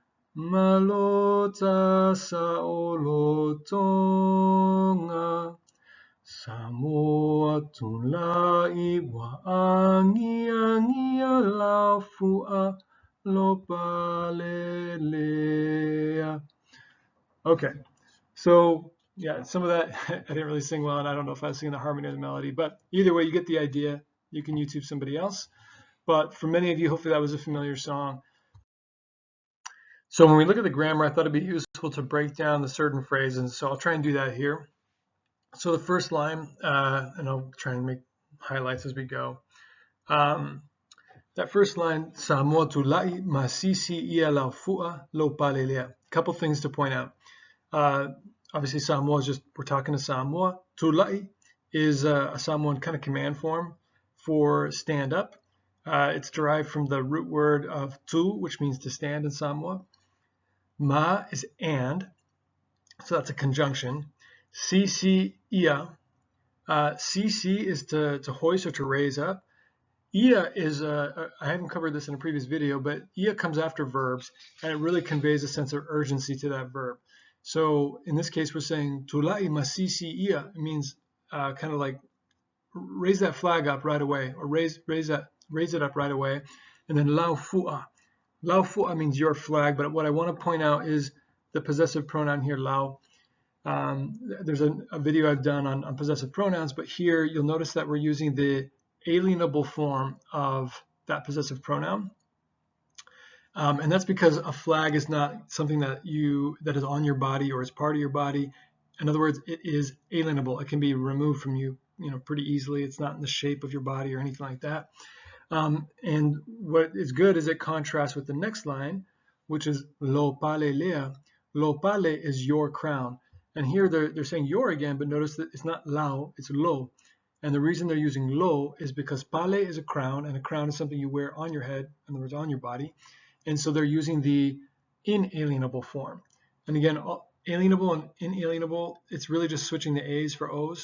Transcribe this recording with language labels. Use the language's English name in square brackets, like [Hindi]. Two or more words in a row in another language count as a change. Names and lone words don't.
[Samoan] malota sa olotonga Samoa tulai wa angiangia laufua lopalelea. [English] Okay, so yeah, some of that I didn't really sing well, and I don't know if I was singing the harmony or the melody, but either way, you get the idea. You can YouTube somebody else. But for many of you, hopefully that was a familiar song. So when we look at the grammar, I thought it'd be useful to break down the certain phrases. So I'll try and do that here. So the first line, and I'll try and make highlights as we go. That first line, [Samoan] Samoa tulai masisi ia laufua lo palelea. [English] Couple things to point out. Obviously, Samoa is just, we're talking to Samoa. Tulai is a Samoan kind of command form for stand up. It's derived from the root word of tu, which means to stand in Samoa. Ma is and, so that's a conjunction. [Samoan] Sisi ia. [English] Sisi is to hoist or to raise up. Ia is, I haven't covered this in a previous video, but ia comes after verbs, and it really conveys a sense of urgency to that verb. So in this case, we're saying [Samoan] tulai masisi ia. [English] It means kind of like raise that flag up right away, or raise it up right away. And then laufua. Laufua means your flag, but what I want to point out is the possessive pronoun here, lau. There's a video I've done on possessive pronouns, but here you'll notice that we're using the alienable form of that possessive pronoun. And that's because a flag is not something that is on your body or is part of your body. In other words, it is alienable. It can be removed from you, pretty easily. It's not in the shape of your body or anything like that. And what is good is it contrasts with the next line, which is [Samoan] lo palelea. Lo pale [English] is your crown. And here they're saying your again, but notice that it's not lao, it's lo. And the reason they're using lo is because pale is a crown, and a crown is something you wear on your head, in other words, on your body. And so they're using the inalienable form. And again, alienable and inalienable, it's really just switching the A's for O's.